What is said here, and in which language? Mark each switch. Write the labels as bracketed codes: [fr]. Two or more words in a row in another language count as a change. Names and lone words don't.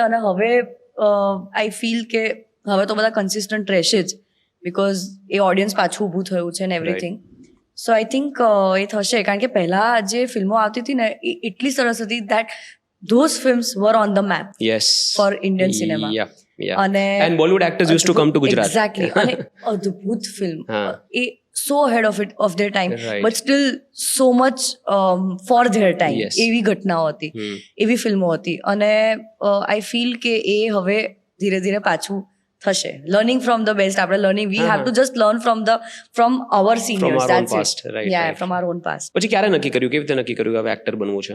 [gu] અને હવે [en] I feel [gu] કે હવે તો બધા કન્સિસ્ટન્ટ રહેશે જ, બીકોઝ એ ઓડિયન્સ પાછું ઊભું થયું છે ને એવરીથિંગ. [en] so I think [gu] એ થશે, કારણ કે પહેલા જે ફિલ્મો આવતી હતી ને એ એટલી સરસ હતી [en] that those films were on the map for Indian cinema. And Bollywood actors used to come to Gujarat. Exactly. [gu] અને અદ્ભુત ફિલ્મ, એ [en] so ahead of their time, but still so much for their time. [gu] એવી ઘટનાઓ હતી, એવી ફિલ્મો હતી, અને [en] I feel [gu] કે એ હવે ધીરે ધીરે પાછું થશે. [en] learning from the best, આપણે learning, we have to just learn from our seniors, that's it. ya, from our own past. [gu] પછી ક્યારે નક્કી કર્યું, કેવી રીતે નક્કી કર્યું હવે એક્ટર બનવું છે?